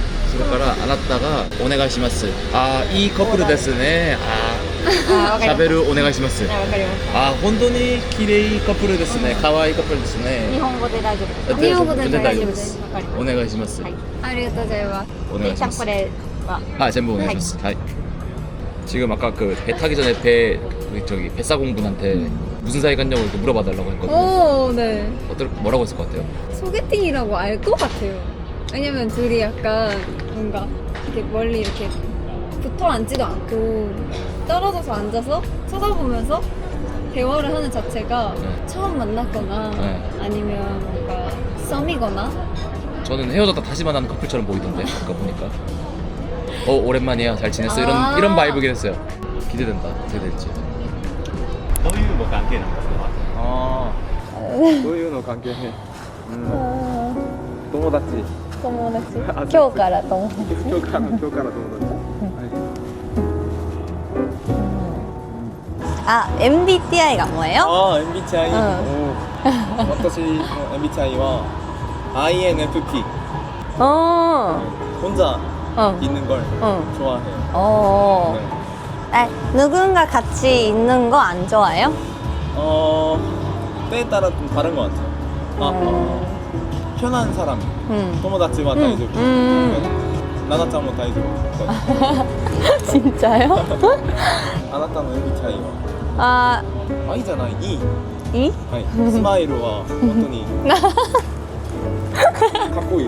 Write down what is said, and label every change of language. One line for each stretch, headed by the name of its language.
Japanese: それからあなたがお願いします。いいカップルですね。喋るお願いします。本当に綺麗カップルですね。可愛いカップルですね。日本語で大丈夫です。日本語で大丈夫です。お願いします。ありがとうございます。お願いします。これは
Korean: 전부
Japanese: お願いします。はい。
Korean: 지금 아까 그 배 타기 전에 배 뱃사공분한테 무슨 사이 갔냐고 이렇게 물어봐달라고 했거든요. 오, 네. 뭐라고 했을 것 같아요? 소개팅이라고 알 것 같아요. 왜냐면 둘이 약간 뭔가 이렇게 멀리 이렇게 붙어 앉지도 않고 떨어져서 앉아서 쳐다보면서 대화를 하는 자체가 네. 처음 만났거나 네. 아니면 뭔가 썸이거나. 저는 헤어졌다 다시 만나는 커플처럼 보이던데 아까 보니까. 오랜만이야 잘 지냈어 이런 바이브긴 했어요. 기대된다. 어떻게 될지.
Japanese: どういうの関係なんですかどういうの関係ね友達。友達。今日から友達。今日から友達。
Korean: 아, MBTI가 뭐예요? 아, MBTI. 응.
Japanese: 私の MBTI は INFP.
Korean: 혼자 응. 있는 걸 응. 좋아해요. 네. 아, 누군가 같이 있는 거 안 좋아해요? 때에 따라 좀 다른 것 같아요. 편한 사람,
Japanese: 友達は大丈夫. 나나짱も 大丈夫.
Korean: 진짜요?
Japanese: あなたの MBTI は 아, I じゃない E.
Korean: 이?
Japanese: はい。スマイルは本当にかっこいい。